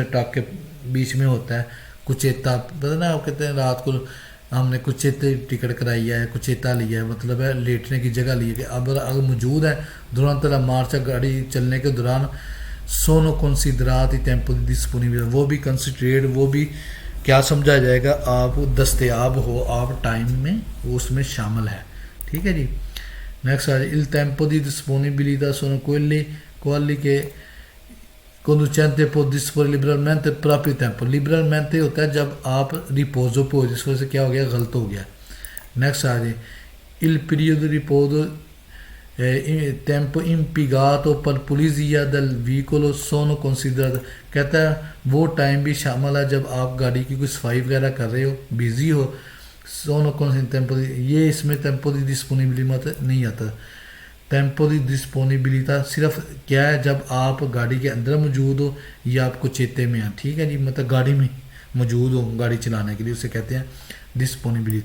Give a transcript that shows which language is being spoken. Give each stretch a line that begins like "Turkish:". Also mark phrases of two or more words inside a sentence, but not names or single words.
Urdu: ٹرک کے بیچ میں ہوتا ہے کوچیتا، پتہ نا آپ کہتے ہیں رات کو ہم نے کوچیتے ٹکٹ کرائی ہے، کوچیتا لیا ہے، مطلب ہے لیٹنے کی جگہ لی ہے، کہ اب اگر موجود ہے
Italian: durante la marcia
Urdu: گاڑی چلنے کے دوران،
Italian: sono considerati tempo di disponibile,
Urdu: وہ بھی کنسیڈریٹ، وہ بھی کیا سمجھا جائے گا، آپ دستیاب ہو، آپ ٹائم میں اس میں شامل ہے، ٹھیک ہے جی۔ نیکسٹ آ جائے
Italian: il tempo di disponibilità sono quelli che conducente può disporre liberalmente il proprio tempo۔
Urdu: liberalmente ہوتا ہے جب آپ ریپوزو پہ ہو، جس وجہ سے کیا ہو گیا، غلط ہو گیا۔ نیکسٹ آ جائے
Italian: il periodo di riposo tempo impiegato per pulizia del veicolo sono considerati،
Urdu: کہتا ہے وہ ٹائم بھی شامل ہے جب آپ گاڑی کی کوئی صفائی وغیرہ کر رہے ہو، بیزی ہو،
Italian: sono tempo,
Urdu: یہ اس میں
Italian: tempo di disponibilità
Urdu: نہیں آتا۔
Italian: tempo di disponibilità
Urdu: صرف کیا ہے، جب آپ گاڑی کے اندر موجود ہو یا آپ کو چیتے میں ہیں، ٹھیک ہے جی، مطلب گاڑی میں موجود ہو گاڑی چلانے کے لیے، اسے کہتے ہیں ڈسپونیبلیٹا۔